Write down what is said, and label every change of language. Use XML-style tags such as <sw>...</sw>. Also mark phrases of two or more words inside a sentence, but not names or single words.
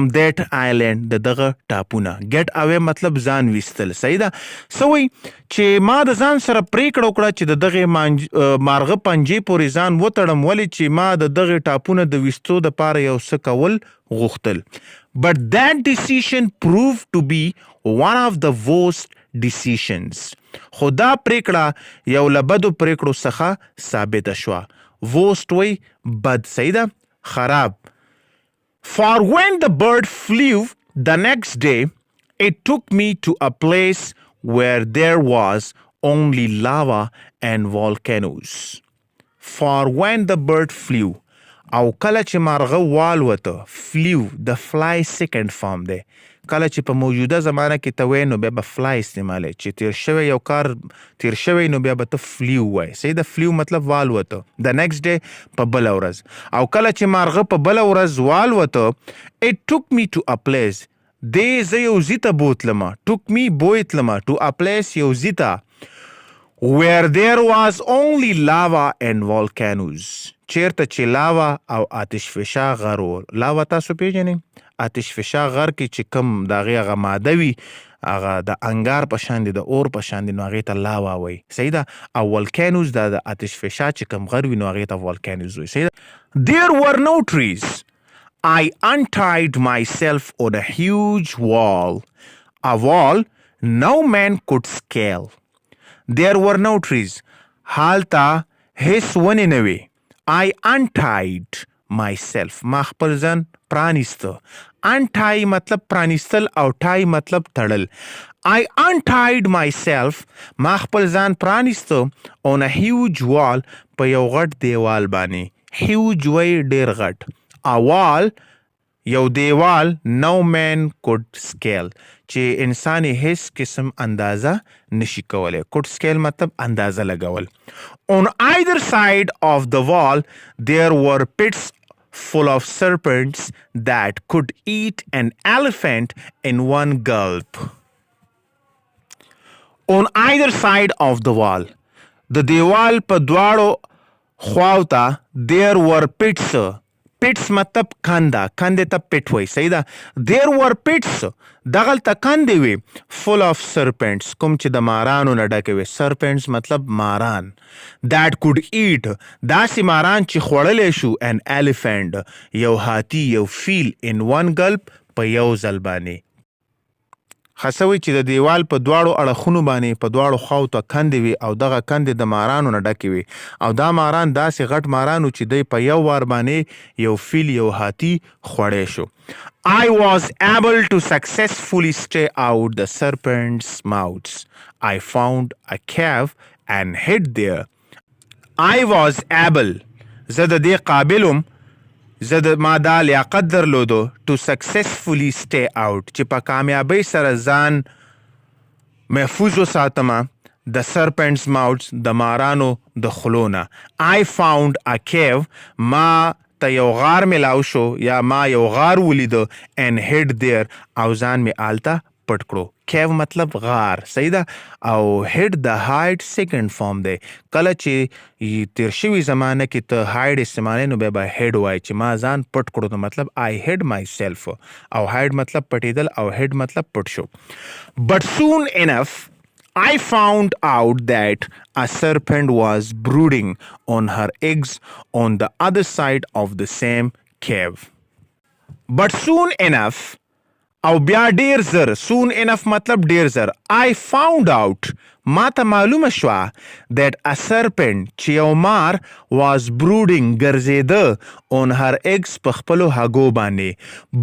<en>that island</en> <ps>د دغه ټاپونه</ps> <en>get away</en> <ps>مطلب ځان ویستل صحیح ده څه وایي چې ما د ځان سره پریکړه وکړه چې د دغې مارغه پنجې پورې ځان وتړم ولې چې ما د دغې ټاپونه د ویستو دپاره یو څه کول غوښتل</ps> <en>but that decision proved to be one of the worst decisions</en> <ps>خو دا پریکړه یو له بدو پریکړو څخه ثابته شوه worst وی بد صحیح ده خراب</ps> <en>for when the bird flew the next day it took me to a place where there was only lava and volcanoes for when the bird</en> <ps>flew او کله چې مارغه والوته flew د</ps> <en>fly second form</en> <ps>دی کله چې په موجوده زمانه کې ته وایې نو بیا به فلای استعمالی چې تیر شوی یو کار تیر شوی نو بیا به ته فلیو وایې صحیح د فلیو مطلب والوته د</ps> <en>next day</en> <ps>په بله ورځ او کله چې مارغه په بله ورځ والوته</ps> <en>it took me to a place</en> <ps>دې زه یو ځي ته بوتلمه</ps> <en>took me</en> <ps>بوتلمه</ps> <en>to a place</en> <ps>یو ځي ته</ps> <en>where there was only lava and volcanoes</en> <ps>چیرته چې لاوا او آتش فشا غر و لاوا تاسو پیژنئ آتش فشا غر کې چې کوم د هغې هغه ماده وي هغه د انګار په شان دي د اور په شان دي نو هغې ته لاوا وایي صحیح ده او ولکانوز دا د آتش فشا چې کوم غر وي نو هغې ته ولکانوز وایي صحیح ده</ps> <en>There were no trees. I untied myself on a huge wall, a wall no man could scale. There were no trees.</en> <ps>هالته هیڅ ونې نه وې</ps> <en>I untied myself</en> <ps>ما خپل ځان پرانیسته untie مطلب پرانیستل او tie مطلب تړل</ps> <en>I untied myself</en> <ps>ما خپل ځان پرانیسته</ps> <en>on a huge wall</en> <ps>په یو غټ دیوال باندې huge وی ډیر غټ</ps> <en>a wall</en> <ps>یو دیوال</ps> <en>no man could scale</en> <ps>چې انسان هیڅ قسم اندازه نشي کولی</ps> <en>could scale</en> <ps>مطلب اندازه لګول</ps> <en>on either side of the wall there were pits full of serpents that could eat an elephant in one gulp on either side of the wall</en> <ps>د دیوال په دواړو خواو ته</ps> <en>there were pits</en> <ps>پټس مطلب کنده کندې ته پټ وایي صحیح ده</ps> <en>there were pits</en> <ps>دغلته کندې وي</ps> <en>full of serpents</en> <ps>کوم چې د مارانو نه ډکې وي serpents مطلب ماران</ps> <en>that could eat</en> <ps>داسې ماران چې خوړلی شو</ps> <en>an elephant</en> <ps>یو هاتي یو فیل</ps> <en>in one gulp</en> <ps>په یو ځل باندې خاصوي چې د دیوال په دواړو اړخونو باندې په دواړو خواو ته کندې وي او دغه کندې د مارانو نه ډکې وي او دا ماران داسې غټ مارانو چې دی په یو وار باندې یو فیل یو هاتي خوړی شو</ps> <en>I was able to successfully stay out the serpent's mouths. I found a cave and hid there. I was able</en> <ps>زه د دې قابلم زه د ما دا لیاقت درلودو</ps> <en>to successfully stay out</en> <ps>چې په کامیابۍ سره ځان محفوظ وساتمه د</ps> <en>serpent's mouths</en> <ps>د مارانو د خلونه</ps> <en>I found a cave</en> <ps>ما ته یو غار ملاو شو یا ما یو غار ولیدو</ps> <en>and hid there</en> <ps>او ځان مې آلته پټ کړو. کیو مطلب غار صحیح ده او هیډ د هایډ</ps> <en>second form</en> <ps>دی. کله چې تیر شوي زمانه کې ته هایډ استعمالوي نو بیا به هیډ وایي چې ما ځان پټ کړو نو مطلب</ps> <en>I hid myself</en> <ps>او هایډ مطلب پټېدل او هیډ مطلب پټ شو.</ps> <en>But soon enough I found out that a serpent was brooding on her eggs on the other side of the same cave. But soon enough</en> <ps>او بیا ډیر زر</ps> <en>soon enough</en> <ps>مطلب ډیر زر</ps> <en>I found out</en> <ps>ما ته معلومه شوه</ps> <en>that a serpent</en> <ps>چې یو مار</ps> <en>was brooding</en> <ps>ګرځېده</ps> <en>on her eggs</en> <ps>په خپلو هګو باندې.</ps>